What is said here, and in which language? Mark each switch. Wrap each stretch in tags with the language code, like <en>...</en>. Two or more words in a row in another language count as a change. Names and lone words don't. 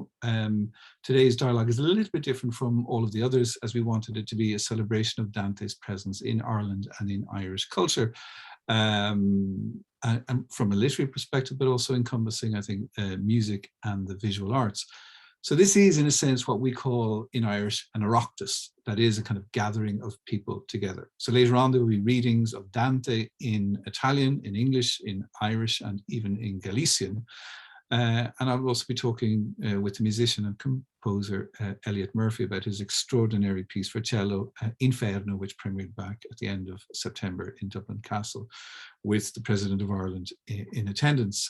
<en>Today's dialogue is a little bit different from all of the others, as we wanted it to be a celebration of Dante's presence in Ireland and in Irish culture, and from a literary perspective, but also encompassing, I think, music and the visual arts. So this is, in a sense, what we call in Irish</en> <ga>an oireachtas,</ga> <en>that is a kind of gathering of people together. So later on, there will be readings of Dante in Italian, in English, in Irish, and even in Galician. And I'll also be talking with the musician and composer Elliot Murphy about his extraordinary piece for cello, Inferno, which premiered back at the end of September in Dublin Castle, with the President of Ireland in attendance.</en>